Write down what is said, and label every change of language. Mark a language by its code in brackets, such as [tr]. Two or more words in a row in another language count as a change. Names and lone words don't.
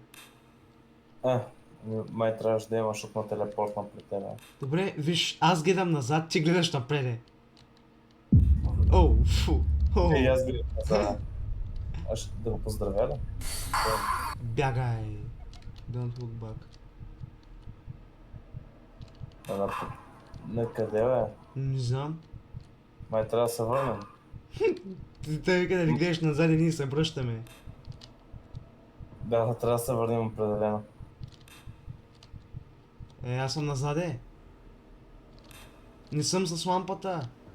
[bg] Май трябваше да има, защото на телепортна при тебе. Добре, виж, аз гледам назад, ти гледаш напред. О, фу. О, Ей, аз гледам назад. Аз ще да го поздравя ли? бягай. [en] Don't look back. [bg] На къде, бе? Не знам. Май трябва да се върнем. Той вика да не гледаш назад и ние се връщаме. Да, трябва да се върнем определено. Аз съм назаде. Не съм с лампата.